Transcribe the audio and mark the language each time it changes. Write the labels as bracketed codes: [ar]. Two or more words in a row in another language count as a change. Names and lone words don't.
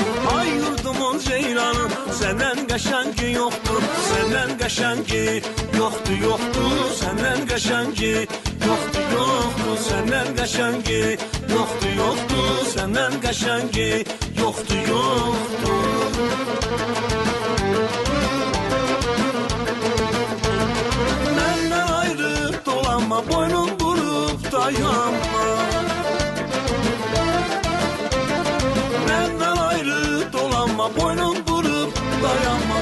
[az] Ay yurdumun ceyranı, səndən qəşəngi yoxdur. Səndən qəşəngi yoxdur, yoxdur. Səndən qəşəngi yoxdur, yoxdur. Səndən qəşəngi yoxdur, yoxdur. Səndən qəşəngi yoxdur, yoxdur. [tr] Boynun vurup dayanma, benden ayrı dolanma. Boynun vurup dayanma.